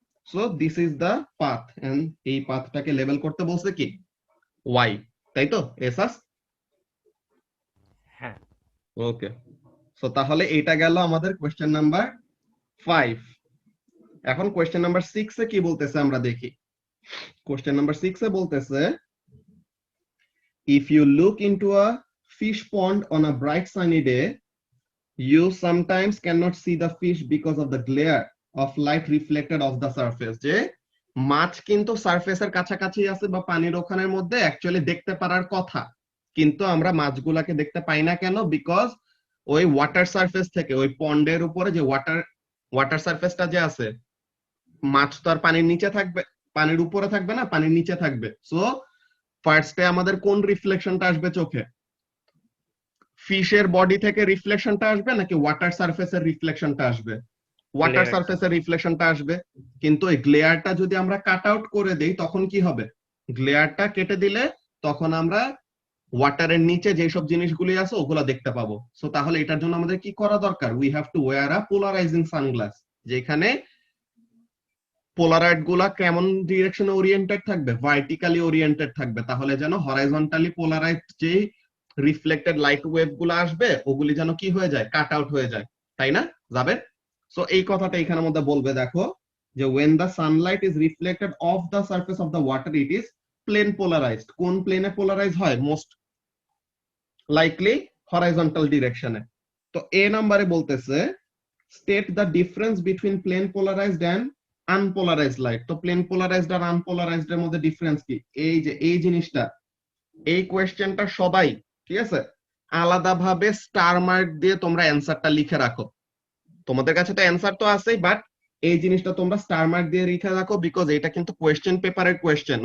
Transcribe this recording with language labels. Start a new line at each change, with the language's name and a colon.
English: so this is the path, and
Bangla: এই পাথটাকে label করতে বলছে কি ওয়াই, তাই তো এসাস? হ্যাঁ। ওকে, সো তাহলে এটা গেল আমাদের কোশ্চেন নাম্বার 5। এখন কোশ্চেন নাম্বার 6 এ কি বলতেছে আমরা দেখি।
English: question number 6 এ বলতেছে, if you look into a fish pond on a bright sunny day, you sometimes cannot see the fish because of the glare of light reflected off the surface,
Bangla: যে মাছ কিন্তু সারফেসের কাছাকাছি আছে বা পানির ওখানের মধ্যে অ্যাকচুয়ালি দেখতে পারার কথা, কিন্তু আমরা মাছগুলাকে দেখতে পাই না। কেন? বিকজ ওই ওয়াটার সারফেস থেকে, ওই পন্ডের উপরে যে ওয়াটার সারফেসটা যে আছে, মাছ তো আর পানির নিচে থাকবে, পানির উপরে থাকবে না, পানির নিচে থাকবে। সো ফার্স্টে আমাদের কোন রিফ্লেকশনটা আসবে চোখে? ফিশের বডি থেকে রিফ্লেকশনটা আসবে নাকি ওয়াটার সারফেসের রিফ্লেকশনটা আসবে? Water
English: Glare.
Bangla: সারফেসের রিফ্লেকশনটা আসবে। কিন্তু এই গ্লেয়ারটা যদি আমরা কাট আউট করে দেই তখন কি হবে? গ্লেয়ারটা কেটে দিলে তখন আমরা ওয়াটারের নিচে যেসব জিনিসগুলি আছে ওগুলা দেখতে পাবো। সো তাহলে এটার জন্য আমাদের কি করা দরকার?
English: we have to wear a polarising sunglass,
Bangla: যেখানে পোলারয়েড গুলা কেমন ডিরেকশনে ওরিয়েন্টেড থাকবে? ভার্টিক্যালি ওরিয়েন্টেড থাকবে, তাহলে যেন হরাইজন্টালি পোলারাইজড যে রিফ্লেক্টেড লাইট ওয়েভ গুলো আসবে ওগুলি যেন কি হয়ে যায়? কাট আউট হয়ে যায়, তাই না? যাবে। সো এই কথাটা এখানের মধ্যে বলবে, দেখো যে
English: when the sunlight is reflected off the surface of the water it is plane polarized।
Bangla: কোন প্লেনে পোলারাইজ হয়? Most likely horizontal ডিরেকশনে। তো এ নাম্বারে বলতেছে
English: state the difference between plane polarized and unpolarized light।
Bangla: তো প্লেন পোলারাইজড আর আনপোলারাইজড এর মধ্যে difference কি? এই যে এই জিনিসটা, এই কোয়েশ্চেনটা সবাই, ঠিক আছে, আলাদাভাবে স্টার মার্ক দিয়ে তোমরা অ্যানসারটা লিখে রাখো। তোমাদের কাছে তো অ্যানসার তো আছেই, বাট এই জিনিসটা তোমরা স্টার মার্ক দিয়ে লিখে রাখো, বিকজ এটা কিন্তু কোয়েশ্চেন পেপারের কোয়েশ্চেন।